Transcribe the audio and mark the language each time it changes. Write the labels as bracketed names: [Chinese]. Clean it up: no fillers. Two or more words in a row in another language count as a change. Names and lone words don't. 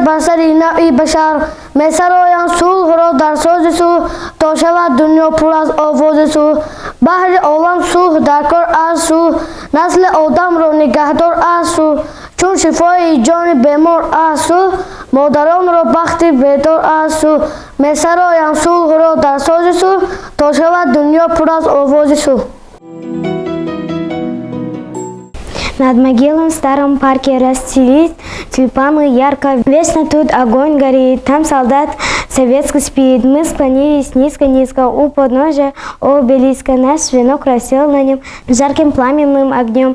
[Persian] بر سر نوع بشر می سرایم صلح را در ساز سو تا شود دنیا پر از آواز سو بحر عالم صلح در کار از سو نسل آدم را نگهدار از سو چون شفای جان بیمار از سو مادران را بخت بیدار از سو می سرایم صلح را در ساز سو تا شود دنیا پر از آواز سو. [Russian] Над могилой в старом парке расцвели тюльпаны ярко. Вечно тут огонь горит, там солдат советский спит. Мы склонились низко-низко у подножия обелиска. Наш венок рассел на нем жарким пламенным огнем.